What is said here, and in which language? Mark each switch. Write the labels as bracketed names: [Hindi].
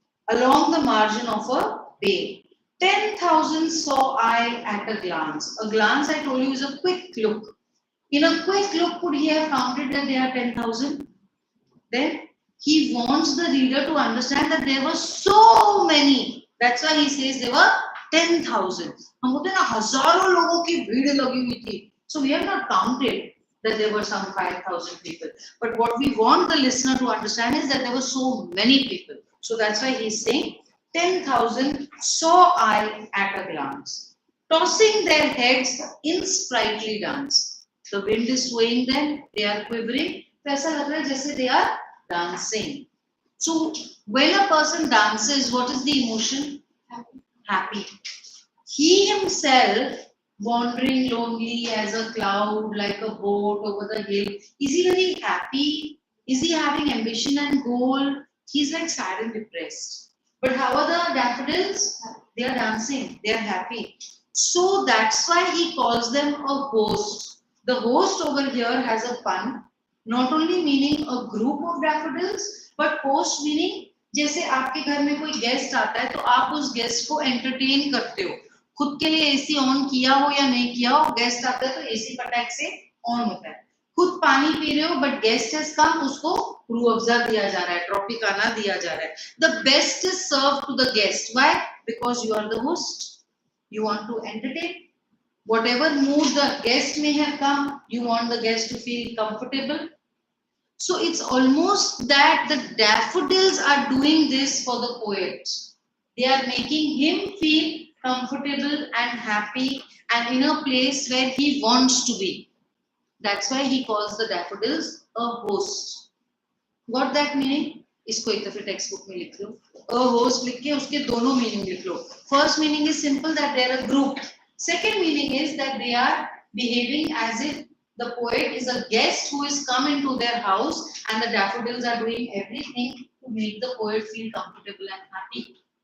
[English] Along the margin of a bay. 10,000 saw I at a glance. A glance, I told you, is a quick look. In a quick look, could he have counted that there are 10,000? Then he wants the reader to understand that there were so many. That's why he says there were 10,000. [Hindi] हम बोलते हैं ना हजारों लोगों की भीड़ लगी हुई थी. [English] So we have not counted that there were some 5,000 people. But what we want the listener to understand is that there were so many people. So that's why he's saying 10,000 saw I at a glance, tossing their heads in sprightly dance. The wind is swaying them, they are quivering. [Hindi] ऐसा लग रहा है जैसे [English] they are dancing. So when a person dances, what is the emotion? Happy. He himself, wandering lonely as a cloud, like a boat over the hill, is he very happy? Is he having ambition and goal? He's like sad and depressed. But how are the daffodils? They are dancing, they are happy. So that's why he calls them a host. The host over here has a pun, not only meaning a group of daffodils, but host meaning [Hindi] जैसे आपके घर में कोई guest आता है तो आप उस गेस्ट को एंटरटेन करते हो. खुद के लिए एसी ऑन किया हो या नहीं किया हो, गेस्ट आता है तो एसी फटाक से ऑन होता है. खुद पानी पी रहे हो [English] but guest has come, [Hindi] उसको रू अफ़ज़ा दिया जा रहा है, ट्रॉपिकाना दिया जा रहा है. [English] The best is serve to the guest. Why? Because you are the host. You want to entertain. Whatever mood the guest may have come, you want the guest to feel comfortable. So it's almost that the daffodils are doing this for the poet. They are making him feel comfortable and happy and in a place where he wants to be. That's why he calls the daffodils a host. Got that meaning? [Hindi] इसको एक दफे text book में लिख लो. A host लिख के उसके दोनों meaning लिख लो. [English] First meaning is simple, that they are a group. Second meaning is that they are behaving as if the poet is a guest who is come into their house and the daffodils are doing everything to make the poet feel comfortable and happy.